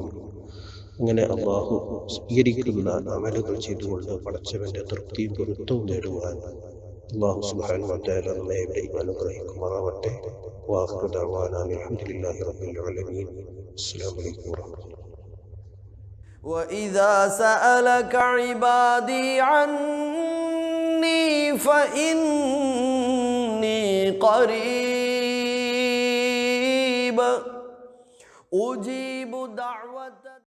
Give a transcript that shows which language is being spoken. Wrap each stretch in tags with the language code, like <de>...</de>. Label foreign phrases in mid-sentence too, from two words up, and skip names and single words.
<ml>അങ്ങനെ അല്ലാഹു സ്വീകരിക്കുന്ന അമലുകൾ ചെയ്തുകൊണ്ട് പടച്ചവന്റെ തൃപ്തിയും പൊരുത്തവും നേടുവാൻ അല്ലാഹു</ml> <ar>سبحانه وتعالى</ar> <ml>നമ്മെ ഏവരെയും അനുഗ്രഹിക്കുമാറാവട്ടെ.</ml> <ar>وآخر دعوانا الحمد لله رب العالمين. السلام عليكم ورحمة الله. وإذا سألك عبادي عني فإن قريب أجيب دعوة</ar>